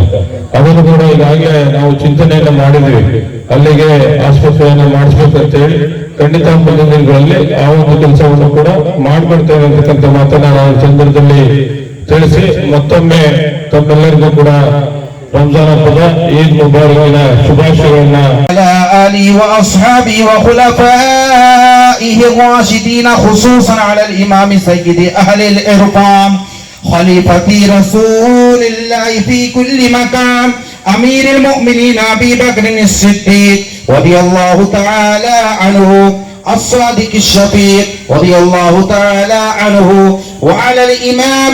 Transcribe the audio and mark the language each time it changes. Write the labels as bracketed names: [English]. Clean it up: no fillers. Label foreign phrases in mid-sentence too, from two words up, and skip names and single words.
[Kannada] ಅದನ್ನು ಕೂಡ ಈಗಾಗಲೇ ನಾವು ಚಿಂತನೆಯನ್ನ ಮಾಡಿದ್ವಿ, ಅಲ್ಲಿಗೆ ಆಸ್ಪತ್ರೆಯನ್ನ ಮಾಡಿಸ್ಬೇಕಂತೇಳಿ. ಖಂಡಿತ ಮುಂದಿನ ದಿನಗಳಲ್ಲಿ ಆ ಒಂದು ಕೆಲಸವನ್ನು ಕೂಡ ಮಾಡ್ಕೊಡ್ತೇವೆ ಅಂತಕ್ಕಂಥ ಮಾತನ್ನ ನಾವು ಸಂದರ್ಭದಲ್ಲಿ ತಿಳಿಸಿ, ಮತ್ತೊಮ್ಮೆ ತಮ್ಮೆಲ್ಲರಿಗೂ ಕೂಡ ರಂಜಾನ್ ಹಬ್ಬದ ಈದ್ ಮುಬಾರಕಿನ ಶುಭಾಶಯಗಳನ್ನ [Arabic] آله وأصحابه وخلفائه الراشدين خصوصا على الإمام سيد أهل الإرفان خليفة رسول الله في كل مكان أمير المؤمنين أبي بكر الصديق رضي الله تعالى عنه الصادق الشفيق رضي الله تعالى عنه وعلى الإمام